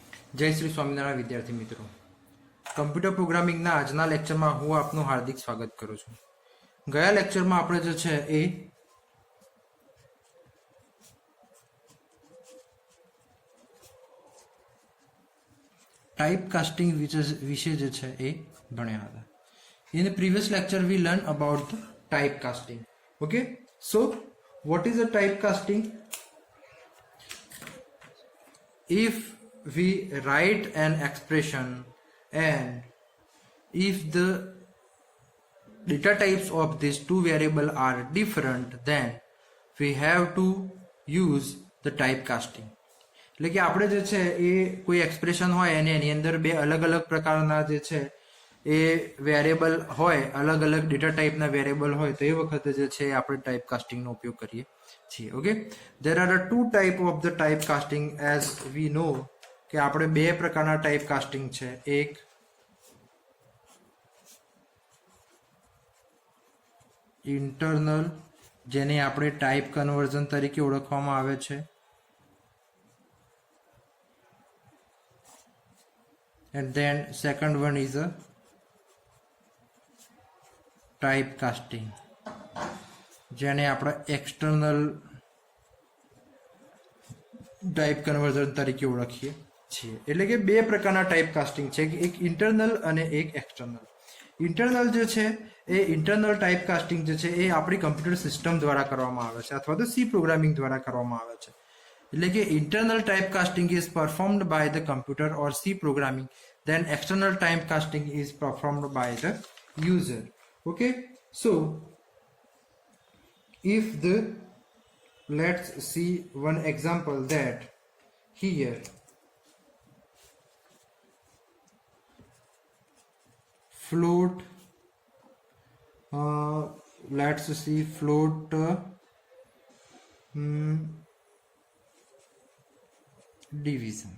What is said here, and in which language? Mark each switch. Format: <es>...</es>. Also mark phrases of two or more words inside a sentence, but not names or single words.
<gu>જય શ્રી સ્વામીનારાયણ વિદ્યાર્થી મિત્રો,</gu> <en>computer programmingna</en> <gu>આજના લેક્ચરમાં હું આપનું હાર્દિક સ્વાગત કરું છું। ગયા લેક્ચરમાં આપણે જે છે એ</gu> <en>type casting</en> <gu>વિષય જે છે એ ભણ્યા હતા।</gu> <en>In the previous lecture we learned about the type casting. Okay, so what is a type casting? If we write an expression and if the data types of these two variables are different, then we have to use the type casting.</en> <gu>એટલે કે આપણે જે છે એ કોઈ એક્સપ્રેશન હોય અને એની અંદર બે અલગ અલગ પ્રકારના જે છે એ વેરિયેબલ હોય, અલગ અલગ</gu> <en>data typena</en> <gu>વેરિયેબલ હોય, તો એ વખતે જે છે આપણે</gu> <en>type castingno</en> <gu>ઉપયોગ કરીએ છીએ।</gu> <en>Okay, there are two type of the type casting as we know</en> <gu>કે આપણે બે પ્રકારના</gu> <en>type casting છે।</en> <gu>એક ઇન્ટરનલ, જેને આપણે</gu> <en>type conversion</en> <gu>તરીકે ઓળખવામાં આવે છે,</gu> <en>and then second one is a type casting,</en> <gu>જેને આપણે એક્સટર્નલ</gu> <en>type conversion</en> <gu>તરીકે ઓળખીએ છીએ। એટલે કે બે પ્રકારના</gu> <en>type casting</en> <gu>છે, એક ઇન્ટરનલ અને એક એક્સટર્નલ। ઇન્ટરનલ જે છે એ</gu> <en>internal type casting</en> <gu>જે છે એ આપણી</gu> <en>computer system</en> <gu>દ્વારા કરવામાં આવે છે અથવા તો</gu> <en>C programming</en> <gu>દ્વારા કરવામાં આવે છે। એટલે કે</gu> <en>internal typecasting is performed by the computer or C programming, then external typecasting is performed by the user. Okay, so if the, let's see one example that here float, let's see float division.</en>